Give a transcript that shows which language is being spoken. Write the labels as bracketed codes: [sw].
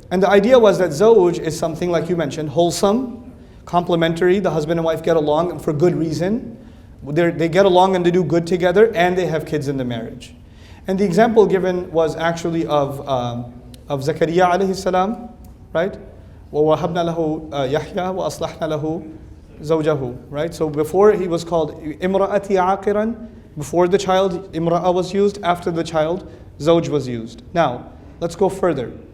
[en] And the idea was that zawj is something, like you mentioned, wholesome, complementary. The husband and wife get along for good reason. They get along and they do good together, and they have kids in the marriage. And the example given was actually of Zakaria alayhi salam, right? [ar] وَوَهَبْنَا لَهُ يَحْيَى وَأَصْلَحْنَا لَهُ زَوْجَهُ, right? [en] So before he was called [ar] imra'ati aqiran, [en] before the child, imra'a was used. After the child, zawj was used. Now, let's go further.